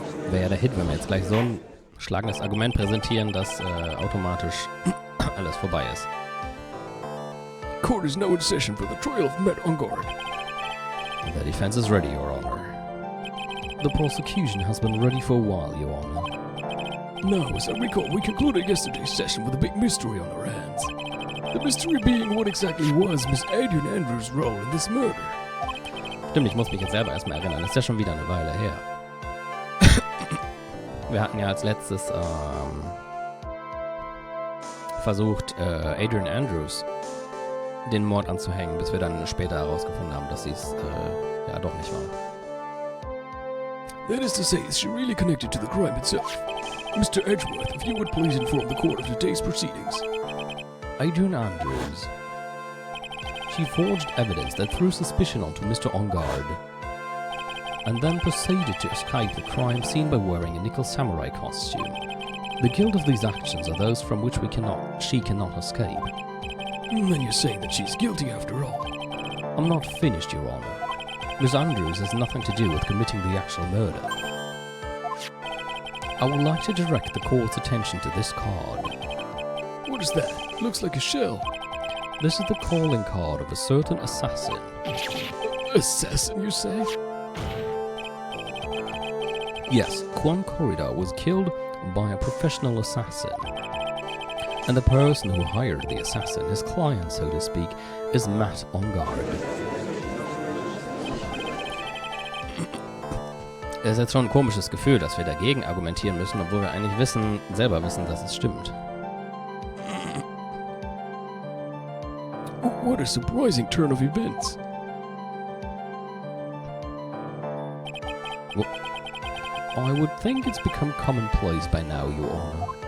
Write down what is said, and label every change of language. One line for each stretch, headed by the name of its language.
German: Wäre ja der Hit, wenn wir jetzt gleich so ein schlagendes Argument präsentieren, dass automatisch alles vorbei ist.
English: Court is now in session for the trial of Matt Ungard. The defense is ready, Your Honor. The prosecution has been ready for a while, Your Honor. Now, as I recall, we concluded yesterday's session with a big mystery on our hands. The mystery being what exactly was Miss Adrian Andrews' role in this murder.
German: Stimmt, ich muss mich jetzt selber erstmal erinnern. Das ist ja schon wieder eine Weile her. Wir hatten ja als letztes versucht, Adrian Andrews den Mord anzuhängen, bis wir dann später herausgefunden haben, dass sie es ja doch nicht war.
English: That is to say, is she really connected to the crime itself? Mr. Edgeworth, if you would please inform the court of today's proceedings. Adrian Andrews. She forged evidence that threw suspicion onto Mr. Ungard, and then proceeded to escape the crime scene by wearing a nickel samurai costume. The guilt of these actions are those from which she cannot escape. Then you're saying that she's guilty after all. I'm not finished, Your Honor. Miss Andrews has nothing to do with committing the actual murder. I would like to direct the court's attention to this card. What is that? Looks like a shell. This is the calling card of a certain assassin. Assassin, you say? Yes, Quan Corridor was killed by a professional assassin. And the person who hired the assassin, his client so to speak, is Matt Ungard.
German: Es ist jetzt schon ein komisches Gefühl, dass wir dagegen argumentieren müssen, obwohl wir eigentlich selber wissen, dass es stimmt.
English: What a surprising turn of events. Well, I would think it's become commonplace by now, Your Honor.